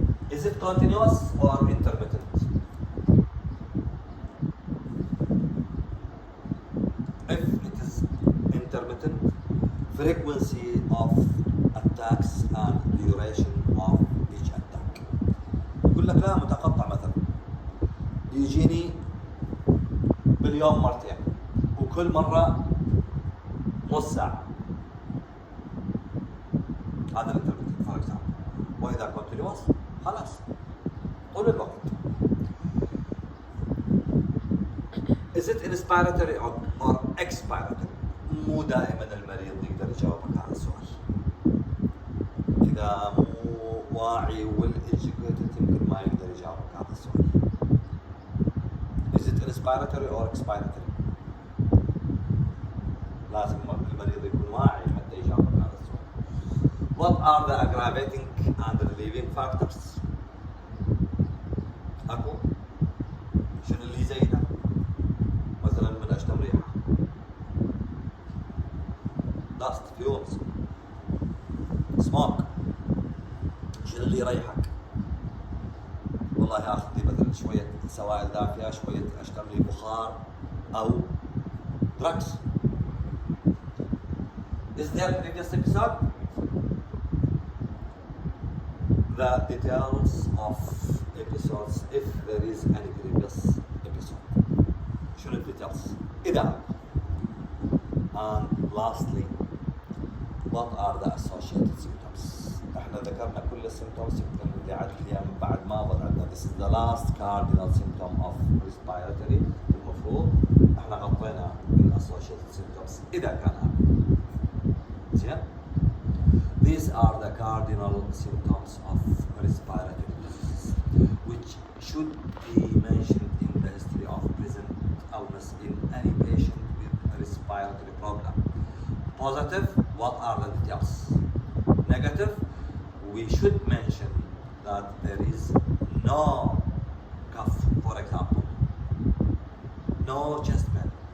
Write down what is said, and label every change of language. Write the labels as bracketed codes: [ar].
[en] Is it continuous or intermittent? If it is intermittent, frequency of attacks and duration of each attack. [ar] يقول لك لا متقطع مثلا يجيني باليوم مرتين وكل مرة نص ساعة. هذا [en] الانترميتنت for example. [ar] وإذا كونتينيوس خلاص طول الوقت. [en] Is it inspiratory or expiratory؟ [ar] مو دائما المريض يقدر يجاوبك على السؤال. إذا مو واعي والإجيكيتد يمكن ما يقدر يجاوبك على السؤال. [en] Is it inspiratory or expiratory؟ [ar] لازم المريض يكون واعي حتى يجاوبك على السؤال. [en] What are the aggravating and relieving factors؟ [ar] أكو شنو اللي يزيده؟ مثلا من أشتم ريحة، [en] dust, fumes, smoke. [ar] شنو اللي يريحك؟ والله آخذ لي مثلا شوية سوائل دافئة، شوية أشتم لي بخار أو drugs. [en] Is there previous episode? The details of episodes if there is any previous episode. [ar] شنو الديتيلز؟ إذا. [en] And lastly, what are the associated symptoms؟ [ar] احنا ذكرنا كل السيمتومز، يمكن اللي هي بعد ما ضل عندنا [en] this is the last cardinal symptom of respiratory. [ar] المفروض احنا غطينا [en] associated symptoms [ar] اذا كان زين. [en] These are the cardinal symptoms of respiratory disease which should be mentioned in the history of present illness in any patient with a respiratory problem. Positive, what are the details? Negative, we should mention that there is no cough, for example, no chest pain.